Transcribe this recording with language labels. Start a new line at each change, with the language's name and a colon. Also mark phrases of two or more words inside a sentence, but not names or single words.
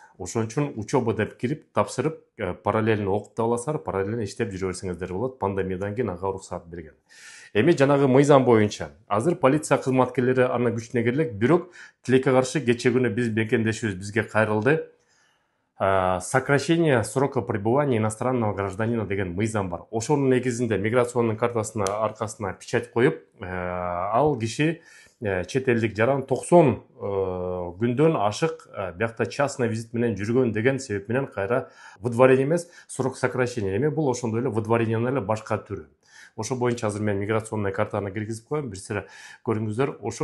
Kyrgyz: Ошон үчүн учеба деп кирип, тапшырып, параллельно окуп аласыздар, параллельно иштеп жүрө берсеңиздер болот. Пандемиядан кийин ага уруксаат берген. Эми жанагы мыйзам боюнча азыр полиция кызматкерлери анын күчүнө кире элек, бирок тилекке каршы кече күнү биз мекендешибиз бизге кайрылды.
Russian: Сокращение срока пребывания иностранного гражданина
Kyrgyz: деген мыйзам бар. Ошонун негизинде миграционный картасына аркасына печать коюп, ал киши чет элдик жаран 90 күндөн ашык биякта
Russian: частный визит
Kyrgyz: менен жүргөн деген себеп менен кайра выдворение эмес,
Russian: срок сокращения.
Kyrgyz: Эми бул ошондой эле выдворениянын эле башка түрү. Ошо боюнча азыр мен миграционный картаны киргизип коем, бир сыра көрүңүздөр.